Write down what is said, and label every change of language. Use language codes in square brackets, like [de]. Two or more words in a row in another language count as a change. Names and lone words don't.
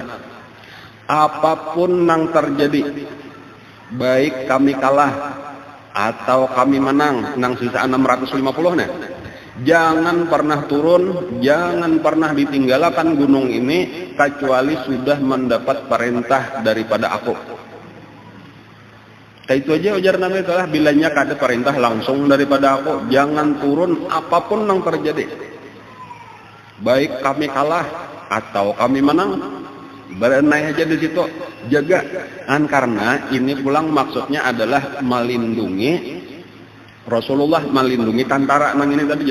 [bjn] Apapun nang terjadi, baik kami kalah atau kami menang nang sisaan 650 nah, jangan pernah turun, jangan pernah ditinggalkan gunung ini kecuali sudah mendapat perintah daripada aku. Kayak itu aja ujar Nabi telah, bilanya kada perintah langsung daripada aku, jangan turun apapun yang terjadi, baik kami kalah atau kami menang, berenai aja di situ, jaga. Karena ini pulang maksudnya adalah melindungi Rasulullah, melindungi tentara nang ini tadi.